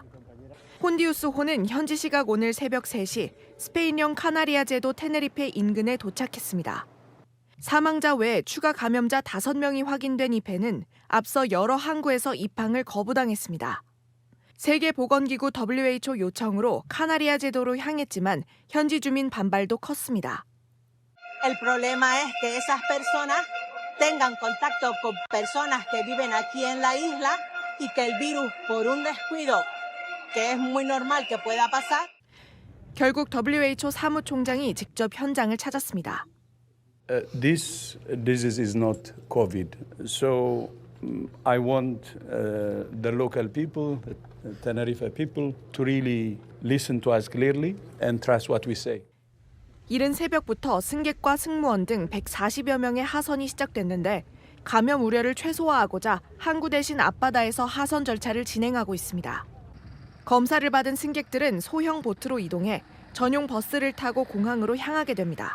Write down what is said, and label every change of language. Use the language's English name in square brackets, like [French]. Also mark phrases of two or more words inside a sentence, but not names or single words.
[Korean] 혼디우스호는 현지 시각 오늘 새벽 3시 스페인령 카나리아 제도 테네리페 인근에 도착했습니다. 사망자 외에 추가 감염자 5명이 확인된 이 배는 앞서 여러 항구에서 입항을 거부당했습니다. 세계보건기구 WHO 요청으로 카나리아 제도로 향했지만 현지 주민 반발도 컸습니다. [Spanish] El problema es que esas personas tengan contacto con personas que viven aquí en la isla y que el virus por un descuido que es muy normal que pueda pasar. [Korean] 결국 WHO 사무총장이 직접 현장을 찾았습니다. [English] This disease is not COVID, so I want the local people, the Tenerife people, to really listen to us clearly and trust what we say. [Korean] 이른 새벽부터 승객과 승무원 등 140여 명의 하선이 시작됐는데 감염 우려를 최소화하고자 항구 대신 앞바다에서 하선 절차를 진행하고 있습니다. 검사를 받은 승객들은 소형 보트로 이동해 전용 버스를 타고 공항으로 향하게 됩니다.